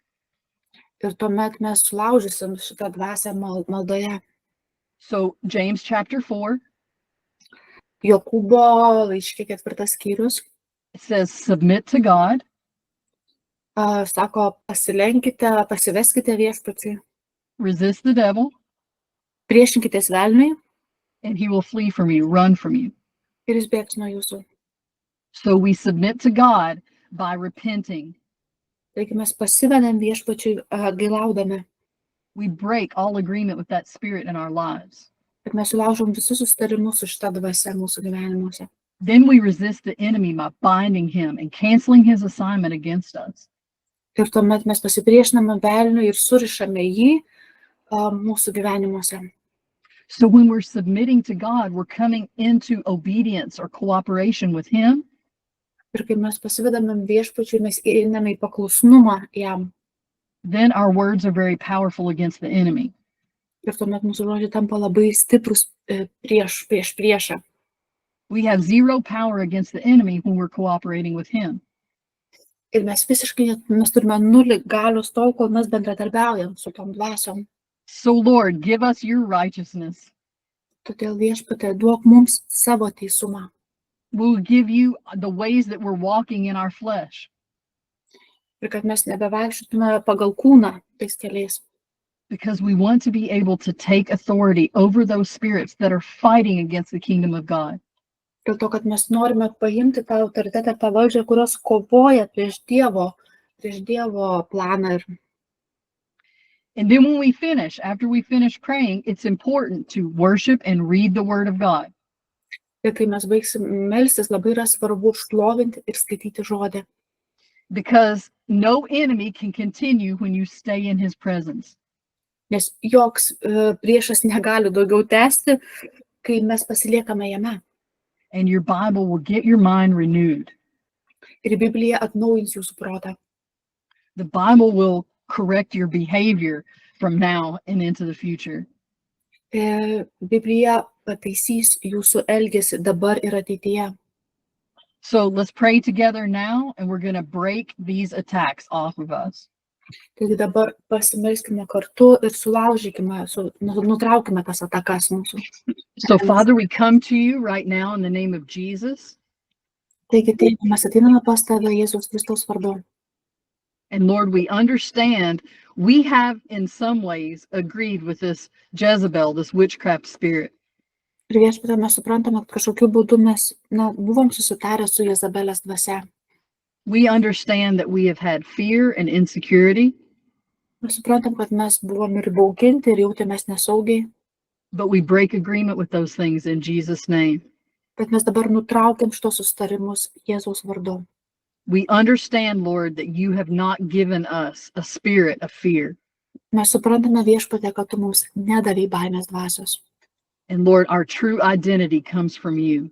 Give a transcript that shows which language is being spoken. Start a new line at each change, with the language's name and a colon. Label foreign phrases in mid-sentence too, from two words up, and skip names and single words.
Lithuanian: Ir tuomet mes sulaužysim šitą dvasią maldoje.
English: So James chapter 4,
Lithuanian: Jokūbo laiške 4 skyrius
English: it says, submit to God,
Lithuanian: sako, pasilenkite, pasiveskite viešpačiui,
English: resist the devil,
Lithuanian: priešinkitės velniui
English: and he will flee from you, run from you.
Lithuanian: ir jis bėgs nuo jūsų.
English: So we submit to God by repenting.
Lithuanian: Taigi mes pasivedam viešpačiui gailaudami,
English: We break all agreement with that spirit in our lives.
Lithuanian: kad mes sulaužom visus sustarimus su šitą dvasią mūsų gyvenimuose.
English: Then we resist the enemy by binding him and canceling his assignment against us.
Lithuanian: Ir tuomet mes pasipriešiname velniui ir surišame jį mūsų gyvenimuose.
English: So when we're submitting to God, we're coming into obedience or cooperation with him.
Lithuanian: Ir kai mes pasivedame viešpačiui, mes einame į paklusnumą jam.
English: Then our words are very powerful against the enemy.
Lithuanian: Ir tuomet mūsų žodžiai tampa labai stiprus prieš priešą.
English: We have zero power against the enemy when we're cooperating with him.
Lithuanian: Ir mes turime nulį galios tol, kol mes bendradarbiaujam su tom dvasiom.
English: So Lord, give us your righteousness.
Lithuanian: Todėl viešpatie, duok mums savo teisumą.
English: We'll give you the ways that we're walking in our flesh,
Lithuanian: Ir kad mes nebevaikščiotume pagal kūną tais keliais.
English: because we want to be able to take authority over those spirits that are fighting against the kingdom of God.
Lithuanian: Dėl to, kad mes norime paimti tą autoritetą, tą valdžią, kurios kovoja prieš Dievo planą.
English: And then when we finish, after we finish praying, it's important to worship and read the word of God.
Lithuanian: Ir kai mes baigsim melstis, labai yra svarbu šlovinti ir skaityti žodį.
English: Because no enemy can continue when you stay in his presence.
Lithuanian: Nes joks priešas negali daugiau tęsti, kai mes pasiliekame jame.
English: And your Bible will get your mind renewed.
Lithuanian: Ir Biblija atnaujins jūsų protą.
English: The Bible will correct your behavior from now and into the future.
Lithuanian: Biblija pataisys jūsų elgesį dabar ir ateityje.
English: So let's pray together now, and we're going to break these attacks off of us.
Lithuanian: Taigi dabar pasimelskime kartu ir sulaužykime, nutraukime tas atakas mūsų.
English: So Father, we come to you right now in the name of Jesus.
Lithuanian: Taigi taip, mes ateiname pas tave Jėzaus Kristaus vardu.
English: And Lord, we understand we have in some ways agreed with this Jezebel, this witchcraft spirit.
Lithuanian: Ir viešpatie, mes suprantame, kad kažkokiu būdu mes buvom susitarę su Jezabelės dvasia.
English: We understand that we have had fear and insecurity,
Lithuanian: Mes suprantam, kad mes buvom ir bauginti, ir jautėmės nesaugiai,
English: but we break agreement with those things in Jesus' name.
Lithuanian: bet mes dabar nutraukiam šitos sustarimus Jėzaus vardu.
English: We understand, Lord, that you have not given us a spirit of fear.
Lithuanian: Mes suprantame viešpatie, kad tu mums nedavei baimės dvasios.
English: And Lord, our true identity comes from you.